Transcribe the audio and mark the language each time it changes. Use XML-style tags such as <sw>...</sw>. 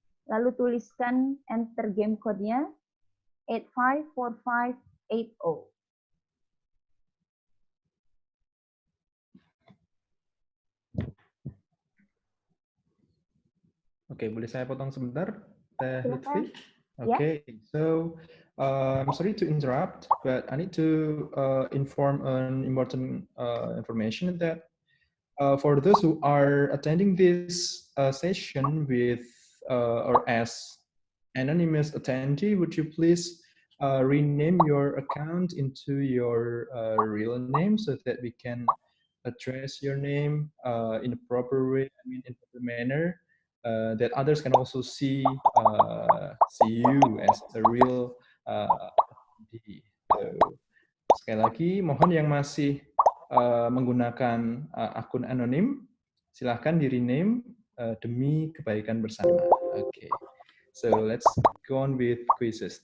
<id>Lalu tuliskan enter game code-nya 854580. Oke, boleh saya potong sebentar, Teh Silakan. Lutfi? Ya.</id> <en>Okay, so I'm sorry to interrupt, but I need to inform an important information that for those who are attending this session with or as anonymous attendee, would you please rename your account into your real name so that we can address your name in a proper way, I mean in a proper manner, that others can also see you as a real attendee.</en> <id>So, sekali lagi, mohon yang masih menggunakan akun anonim, silahkan di rename demi kebaikan bersama.</id> <en>Okay. So let's go on with quizzes.</en>